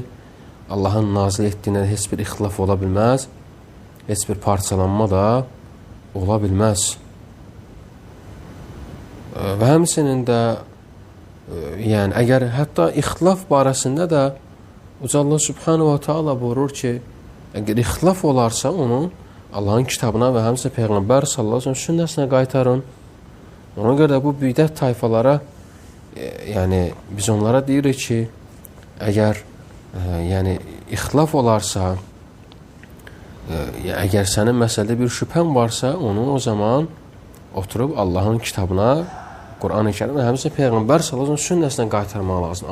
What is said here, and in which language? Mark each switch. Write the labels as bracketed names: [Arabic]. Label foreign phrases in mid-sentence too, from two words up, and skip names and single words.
[Azerbaijani] Allahın nazil etdiyinə heç bir ixtilaf ola bilməz. Heç bir parçalanma da ola bilməz. Və həmçinin də yəni, əgər hətta ixtilaf barəsində də Uca Allah [Arabic] سبحانه وتعالى [Azerbaijani] buyurur ki, əgər ixtilaf olarsa onu Allahın kitabına və həmçinin Peyğəmbər [Arabic] صلى الله عليه وسلم [Azerbaijani] sünnəsinə qaytarın. Ona görə də bu bidət tayfalara yəni biz onlara deyirik ki, əgər yəni ixtilaf olarsa, əgər sənin məsələdə bir şübhən varsa, onu o zaman oturub Allahın kitabına, Quran-ı Kərim və həmçinin Peyğəmbər [Arabic] صلى الله عليه وسلم [Azerbaijani] sünnəsinə qaytarmaq lazım.